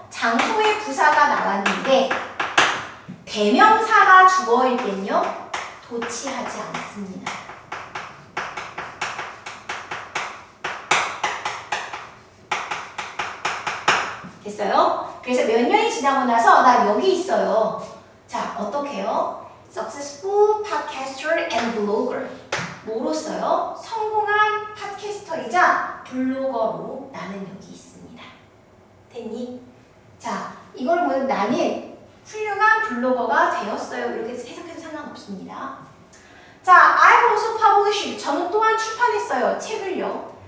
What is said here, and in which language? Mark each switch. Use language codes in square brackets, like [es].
[ko] 장소의 부사가 나왔는데 대명사가 주어일 땐요 도치하지 않습니다. 됐어요? 그래서 몇 년이 지나고 나서 나 여기 있어요. 자, 어떻게 해요? [en] Successful podcaster and blogger. [ko] 뭐로써요? 성공한 팟캐스터이자 블로거로 나는 여기 있습니다. 됐니? 자, 이걸 보면 나는 훌륭한 블로거가 되었어요. 이렇게 해석해도 상관없습니다. 자, [en] I've also published. [ko] 저는 또한 출판했어요. 책을요.